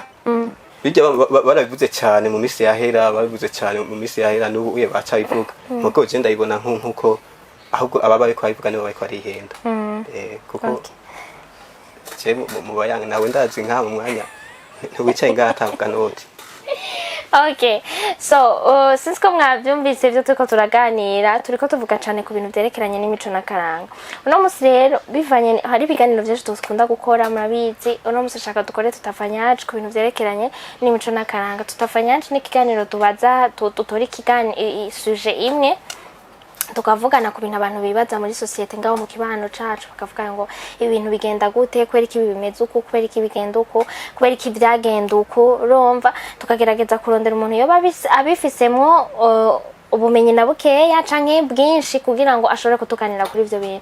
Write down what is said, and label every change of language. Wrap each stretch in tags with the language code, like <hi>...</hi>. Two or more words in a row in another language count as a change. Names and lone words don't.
<rn>Bijya barabivuze cyane mu misi yahera babivuze cyane mu misi yahera n'ubu uye baca bivuga muko je ndayibona nkuko ahubwo ababa bariko babivuga nibo bariko barihenda kuko je mu bayanga nawe ndazi nka mu mwanya ntiwicaye ngatavuga noti.</rn> <en>Okay, so since</en> <rn>ko mwabyumvise ibyo turiko turaganira turiko tuvuga cyane ku bintu byerekeranye n'imico n'akaranga. Uno musi rero bivanye hari ibiganiro byinshi dukunda gukora murabizi. Uno musi shaka dukore tutafanyaje ku bintu byerekeranye n'imico n'akaranga. Tutafanyaje ni ikiganiro tubaza tutori ikiganiro suje imwe tukavugana ku bintu abantu bibaza muri societe ngaho mu kibano cacu bakavuga ngo ibintu bigenda gute kwera iki bimeze uko kwera iki bigenda uko kwera iki byagenda uko urumva tukagerageza kurondera umuntu yoba abifisemo ubumenyi na bukeya canke bwinshi kugira ngo ashobore kutuganira kuri ivyo bintu.</rn>